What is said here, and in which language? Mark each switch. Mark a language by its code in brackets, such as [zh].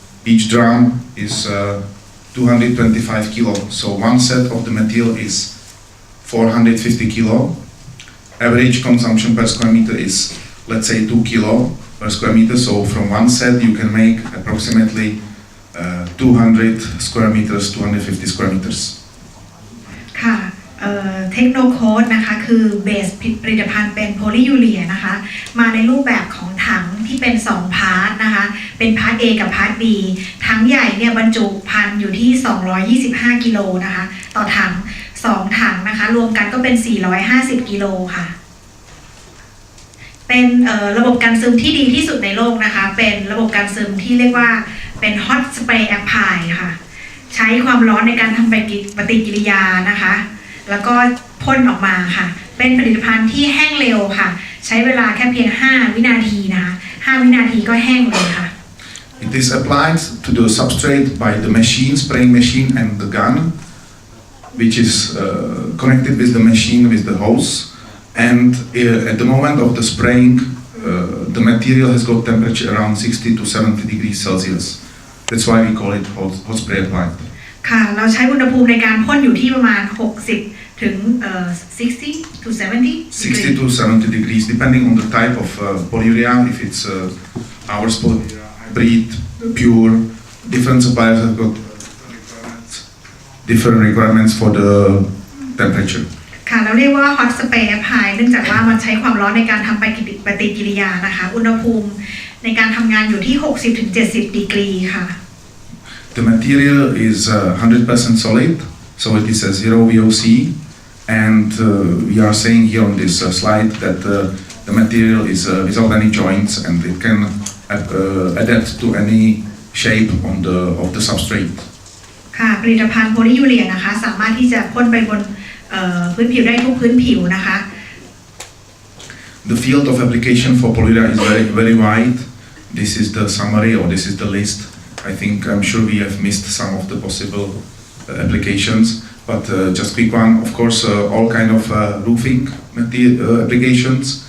[en] Each drum is 225 kilo, so one set of the material is 450 kilo. Average consumption per square meter is, let's say, 2 kilo per square meter, so from one set you can make approximately 200 square meters, 250 square meters. [th] ค่ะเทคโนโคดนะคะคือเบสผลิตภัณฑ์เป็นโพลียูเรียนะคะมาในรูปแบบของถังที่เป็น2พาร์ทนะคะเป็นพาร์ท A กับพาร์ท B ถังใหญ่เนี่ยบรรจุภัณฑ์อยู่ที่225กิโลนะคะต่อถัง2ถังนะคะรวมกันก็เป็น450กิโลค่ะ เป็นระบบการซึมที่ดีที่สุดในโลกนะคะเป็นระบบการซึมที่เรียกว่าเป็น hot spray apply ค่ะใช้ความร้อนในการทำปฏิกิริยานะคะแล้วก็พ่นออกมาค่ะเป็นผลิตภัณฑ์ที่แห้งเร็วค่ะใช้เวลาแค่เพียง5วินาทีนะคะ5วินาทีก็แห้งเลยค่ะ [en] It is applied to the substrate by the machine, spraying machine and the gun, which is connected with the machine with the hose, and at the moment of the spraying the material has got temperature around 60 to 70 degrees Celsius. That's why we call it hot spray applied. [th] ค่ะเราใช้อุณหภูมิในการพ่นอยู่ที่ประมาณ60ถึง60 to [en] 70 to 70 degrees depending on the type of polyurea. If it's ours polyurea hybrid, pure, different suppliers have got different requirements for the temperature. [th] ค่ะเราเรียกว่า hot spray apply เนื่องจากว่ามันใช้ความร้อนในการทำปฏิกิริยานะคะอุณหภูมิในการทำงานอยู่ที่60ถึง70 ดีกรีค่ะ [en] The material is 100% solid, so it is a zero VOC, and we are saying here on this slide that the material is without any joints and it can adapt to any shape of the substrate. [th] ค่ะผลิตภัณฑ์โพลียูเรียนะคะสามารถที่จะพ่นไปบนพื้นผิวได้ทุกพื้นผิวนะคะ [en] The field of application for polyurea is very wide. This is the summary, or this is the list. I'm sure we have missed some of the possible applications, but just quick one. Of course, all kind of roofing applications.